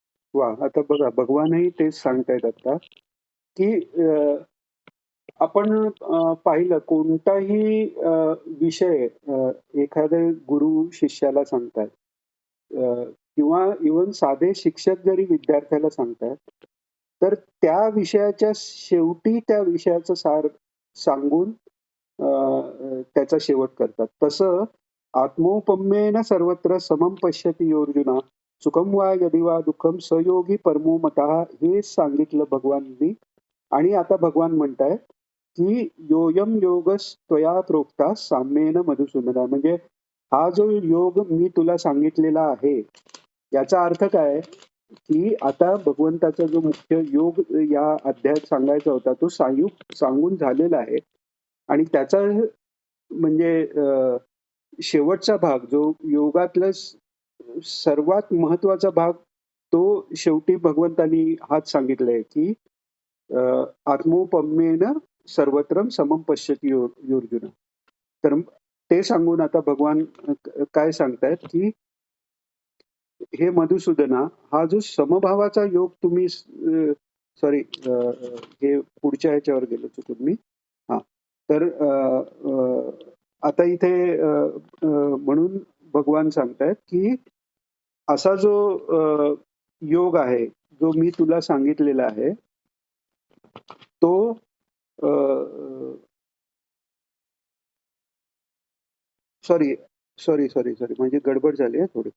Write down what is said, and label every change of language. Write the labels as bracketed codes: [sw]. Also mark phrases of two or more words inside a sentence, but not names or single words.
[mr] वा, आता बघा भगवानही तेच सांगतायत आता, की आपण पाहिलं कोणताही विषय एखादे गुरु शिष्याला सांगतात किंवा इव्हन साधे शिक्षक जरी विद्यार्थ्याला सांगतात, तर त्या विषयाच्या शेवटी त्या विषयाचं सार सांगून त्याचा शेवट करतात. तसं [sa] आत्मौपम्येन सर्वत्र समं पश्यति अर्जुना सुखं वा यदि वा दुःखं स योगी परमो मतः [mr] हे सांगितलं भगवानांनी. आणि आता भगवान म्हणतायत, की [sa] योऽयं योगस्त्वया प्रोक्ता साम्येन मधुसूदना. [mr] म्हणजे हा जो योग मी तुला सांगितलेला आहे, याचा अर्थ काय? की आता भगवंताचा जो मुख्य योग या अध्यायात सांगायचा होता, तो सांगून झालेला आहे. आणि त्याचा म्हणजे शेवटचा भाग जो योगातला सर्वात महत्वाचा भाग, तो शेवटी भगवंतांनी हाच सांगितलाय, की [sa] आत्मोपम्येन सर्वत्र समं पश्यति अर्जुन. [mr] तर ते सांगून आता भगवान काय सांगतायत, की हे मधुसूदना, हा जो समभावाचा योग तुम्ही सॉरी हे पुढच्या ह्याच्यावर गेलो चुकून मी. हा, तर आता इथे म्हणून भगवान सांगतायत, की असा जो योग आहे, जो मी तुला सांगितलेला आहे, तो [en] sorry sorry sorry sorry [mr] म्हणजे गडबड झाली आहे थोडी.